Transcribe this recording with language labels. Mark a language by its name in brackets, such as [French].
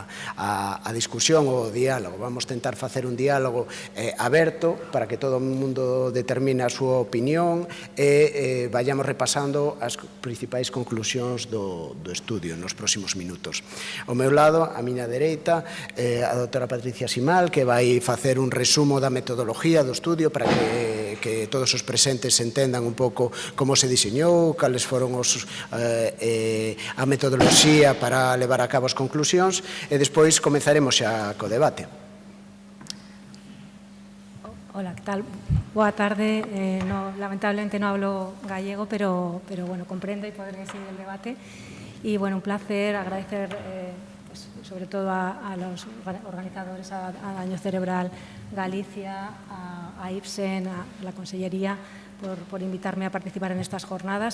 [Galician] a discusión ou o diálogo. Vamos tentar facer un diálogo aberto para que todo o mundo determine a súa opinión e vayamos repasando as principais conclusións do estudio nos próximos minutos. Ao meu lado, a miña dereita, a doutora Patricia Simal, que vai facer un resumo da metodoloxía do estudio para que todos os presentes entendan un pouco como se diseñou, cales foron a metodoloxía para levar a cabo as conclusións e despois comezaremos xa co debate. [Spanish] Hola, ¿qué tal? [Galician] Boa tarde. [Spanish] Lamentablemente no hablo gallego, pero bueno, comprendo y podré seguir el debate. Y bueno, un placer agradecer pues, sobre todo a los organizadores, a Daño Cerebral Galicia, a IPSEN, a la Consellería, por invitarme a participar en estas jornadas.